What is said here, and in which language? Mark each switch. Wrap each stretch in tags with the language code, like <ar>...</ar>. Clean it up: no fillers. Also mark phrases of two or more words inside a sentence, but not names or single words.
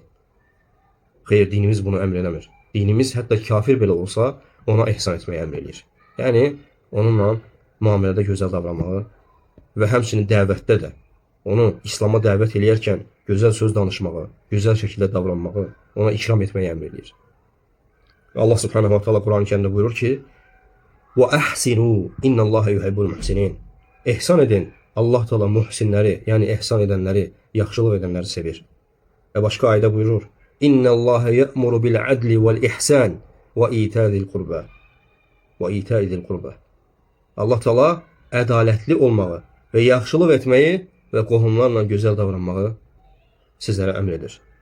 <az>Xeyr, dinimiz bunu əmr eləmir. Dinimiz hətta kafir belə olsa, ona ehsan etməyi əmr eləyir. Yəni, onunla müamilədə gözəl davranmağı və həmçinin dəvətdə də onu İslama dəvət eləyərkən gözəl söz danışmağı, gözəl şəkildə davranmağı, ona ikram etməyi əmr eləyir. Allah</az> <ar>سبحانه وتعالى</ar> <az>Quran-ı Kərimdə buyurur ki,</az> <ar>وَأَحْسِنُوا إِنَّ اللّٰهَ يُحِبُّ الْمُحْسِنِينَ.</ar> <az>Ehsan edin. Allah Teala muhsinləri, yəni ehsan edənləri, yaxşılıq edənləri sevir. Və başqa ayədə buyurur:</az> <ar>إن الله يأمر بالعدل والإحسان وإيتاء ذي القربى. وإيتاء ذي القربى.</ar> <az>Allah Teala ədalətli olmağı və yaxşılıq etməyi və qohumlarla gözəl davranmağı sizlərə əmr edir.</az>